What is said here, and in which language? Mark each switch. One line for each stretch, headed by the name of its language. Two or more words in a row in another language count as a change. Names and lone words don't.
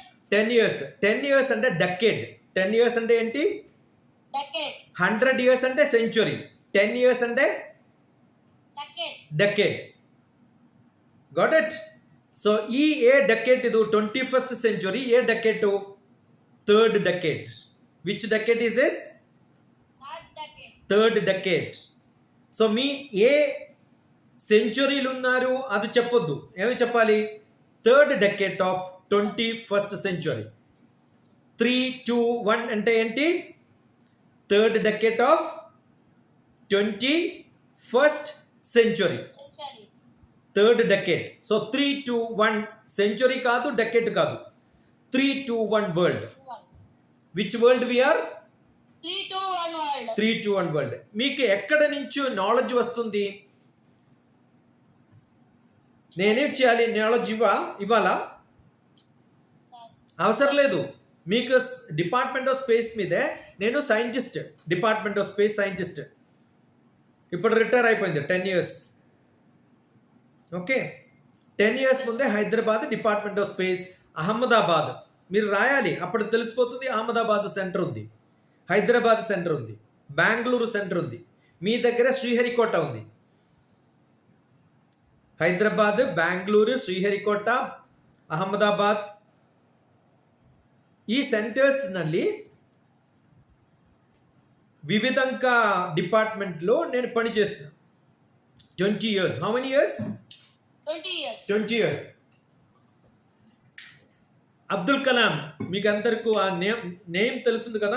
Telugu: 10 years. 10 years అంటే డెకేడ్. 10 years అంటే ఏంటి? డెకేడ్. 100 years అంటే సెంచురీ. 10 years అంటే డెకేడ్.
English: Got it?
Telugu: సో ఈ ఏ డెకేడ్ ఇది 21st సెంచురీ. ఏ డెకేడ్?
English: 3rd decade. Which decade is this? third decade.
Telugu: సో మీ ఏ సెంచురీలు ఉన్నారు అది చెప్పొద్దు. ఏమి చెప్పాలి?
English: third decade of 21st century. 3, 2, 1
Telugu: అంటే ఏంటి?
English: third decade of 21st century. Century. third decade.
Telugu: సో 3, 2, 1 సెంచురీ కాదు, డెకేట్ కాదు.
English: 3, 2, 1 వరల్డ్. 1. which world we are? 3, 2, 1 world. 3, 2, 1 వరల్డ్.
Telugu: మీకు ఎక్కడ నుంచి నాలెడ్జ్ వస్తుంది? నేనేం చేయాలి? నాలెడ్జ్ ఇవ్వాలా? అవసరం లేదు. మీకు డిపార్ట్మెంట్ ఆఫ్ స్పేస్ మీదే, నేను సైంటిస్ట్, డిపార్ట్మెంట్ ఆఫ్ స్పేస్ సైంటిస్ట్. ఇప్పుడు రిటైర్ అయిపోయింది 10 years. ఓకే, 10 years ముందే హైదరాబాద్ డిపార్ట్మెంట్ ఆఫ్ స్పేస్, అహ్మదాబాద్ మీరు రాయాలి, అప్పుడు తెలిసిపోతుంది. అహ్మదాబాద్ సెంటర్ ఉంది, హైదరాబాద్ సెంటర్ ఉంది, బెంగళూరు సెంటర్ ఉంది, మీ దగ్గర శ్రీహరికోట ఉంది. హైదరాబాద్, బెంగళూరు, ಶ್ರೀಹರಿಕೋಟ, ಅಹಮದಾಬಾದ್
Kannada: ಈ ಸೆಂಟರ್ಸ್ನಲ್ಲಿ
Telugu: వివిధంక డిపార్ట్మెంట్లో నేను పనిచేసిన 20 years.
English: how many years? 20 years. 20 years.
Telugu: అబ్దుల్ కలాం మీకు అందరికీ ఆ నేమ్ తెలుస్తుంది కదా?